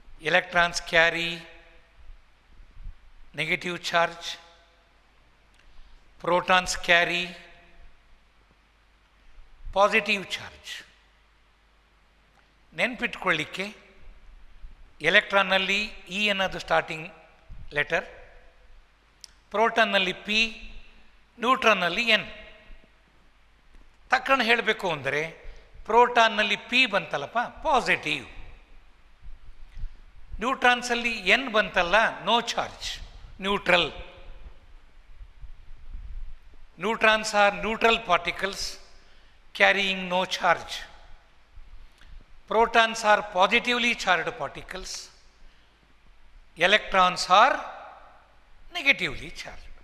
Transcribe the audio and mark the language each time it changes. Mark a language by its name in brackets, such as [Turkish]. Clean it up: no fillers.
[English] Electrons carry negative charge, protons carry positive charge. [Kannada] ನೆನ್ಪಿಟ್ಕೊಳ್ಳಿಕ್ಕೆ ಎಲೆಕ್ಟ್ರಾನ್ನಲ್ಲಿ E ಅನ್ನೋದು starting letter, ಪ್ರೋಟಾನ್ನಲ್ಲಿ P, ನ್ಯೂಟ್ರಾನ್ನಲ್ಲಿ N. ತಕ್ಕಣ ಹೇಳಬೇಕು ಅಂದರೆ ಪ್ರೋಟಾನ್ನಲ್ಲಿ P ಬಂತಲ್ಲಪ್ಪ positive, ನ್ಯೂಟ್ರಾನ್ಸಲ್ಲಿ N ಬಂತಲ್ಲ no charge neutral. [English] Neutrons are neutral particles carrying no charge. Protons are positively charged particles. Electrons are negatively charged.